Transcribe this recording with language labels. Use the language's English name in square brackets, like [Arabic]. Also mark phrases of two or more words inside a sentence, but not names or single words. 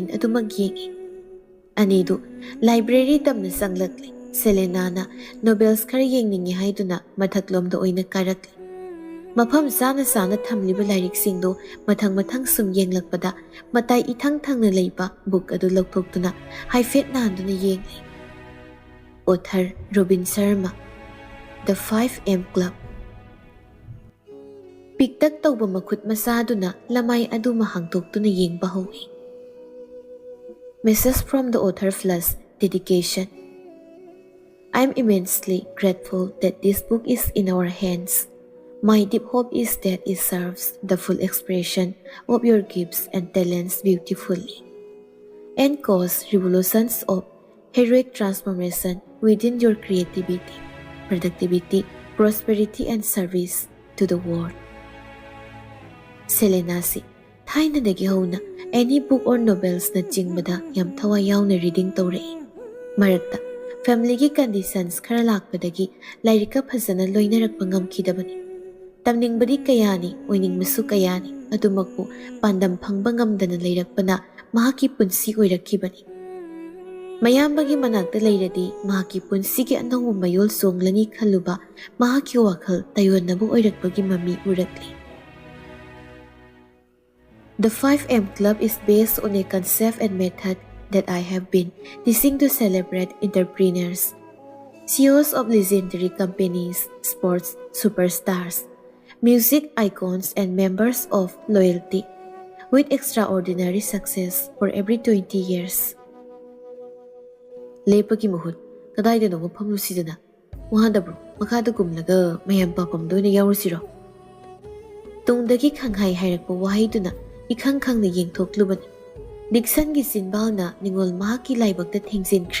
[Manipuri] ꯑꯗꯨꯃꯛ ꯌꯦꯡꯏ꯫ ꯑꯅꯤꯗꯨ ꯂꯥꯏꯕ꯭ꯔꯦꯔꯤ ꯇꯝꯅ ꯆꯪꯂꯛꯂꯤ꯫ ꯁꯦꯂꯦꯅꯥꯅ ꯅꯣꯕꯦꯜꯁ ꯈꯔ ꯌꯦꯡꯅꯤꯡꯉꯤ ꯍꯥꯏꯗꯨꯅ ꯃꯊꯛꯂꯣꯝꯗ ꯑꯣꯏꯅ ꯀꯥꯔꯛꯂꯤ꯫ ꯃꯐꯝ ꯆꯥꯅ ꯆꯥꯅ ꯊꯝꯂꯤꯕ ꯂꯥꯏꯔꯤꯛꯁꯤꯡꯗꯨ ꯃꯊꯪ ꯃꯊꯪ ꯁꯨꯝ ꯌꯦꯡꯂꯛꯄꯗ ꯃꯇꯥꯏ ꯏꯊꯪ ꯊꯪꯅ ꯂꯩꯕ ꯕꯨꯛ ꯑꯗꯨ ꯂꯧꯊꯣꯛꯇꯨꯅ ꯍꯥꯏꯐꯦꯠ ꯅꯥꯟꯗꯨꯅ ꯌꯦꯡꯂꯤ꯫ ꯑꯣꯊꯔ ꯔꯣꯕꯤꯟ ꯁꯔꯃ, ꯗ 5M ꯀ꯭ꯂꯕ꯫ ꯄꯤꯛꯇꯛ ꯇꯧꯕ ꯃꯈꯨꯠ ꯃꯆꯥꯗꯨꯅ ꯂꯃꯥꯏ ꯑꯗꯨꯃ ꯍꯥꯡꯗꯣꯛꯇꯨꯅ ꯌꯦꯡꯕ ꯍꯧꯏ꯫ [English] Message from the author + dedication. I am immensely grateful that this book is in our hands. My deep hope is that it serves the full expression of your gifts and talents beautifully, and cause revolutions of heroic transformation within your creativity, productivity, prosperity, and service to the world. [Manipuri] Selenasi, thainadagi hona [English] any book or novels [Manipuri] na jingbada yam thawa yauna reading tawrei. Marakta family gi conditions khara lakpadagi lairika phajana loinarakpa ngamkhidabani. Tamningbadi kayani oiningmasu kayani adumakpu pandam phangba ngamdana leirakpana mahaki punsi oirakhibani. Mayambagi manakta leiradi mahaki punsigi anawba mayol songlani khaluba mahaki wakhal tayonnabu oirakpagi mami urakli. [English] The 5M Club is based on a concept and method that I have been teaching to celebrate entrepreneurs, CEOs of legendary companies, sports superstars, music icons, and members of loyalty, with extraordinary success for every 20 years. [Manipuri] Lepagi muhut, kadai da no pamlusidana. Wahadabro, makada gumlaga mayam papam doina yaurusiro. Tungdagi khanghai hairakpa wahiduna ikhang khangna yengthoklubani. Dixon gi sinbalna ningol mahaki laibakta thengjinkre.